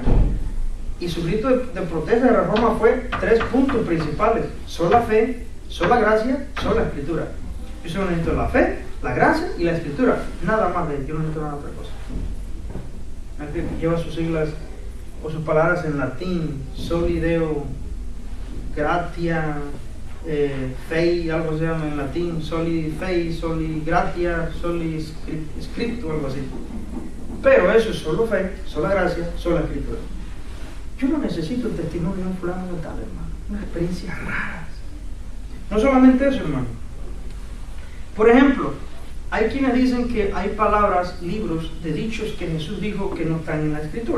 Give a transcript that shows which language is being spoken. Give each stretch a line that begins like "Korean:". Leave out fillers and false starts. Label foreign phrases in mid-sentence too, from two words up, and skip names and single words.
Spanish: Y su grito de protesta de reforma fue 3 puntos principales: sola fe, sola gracia, sola escritura. Yo solo necesito la fe, la gracia y la escritura, nada más de ello, yo no necesito nada otra cosa. Lleva sus siglas o sus palabras en latín:
Latin: soli Deo gratia, fei,
Spanish: algo se llama en latín,
Latin: soli fei, soli gratia, soli scriptu,
Spanish: algo así. Pero eso es solo fe, sola gracia, sola escritura. Yo no necesito el testimonio de un fulano de tal, hermano. Unas experiencias raras. No solamente eso, hermano. Por ejemplo, hay quienes dicen que hay palabras, libros de dichos que Jesús dijo que no están en la Escritura.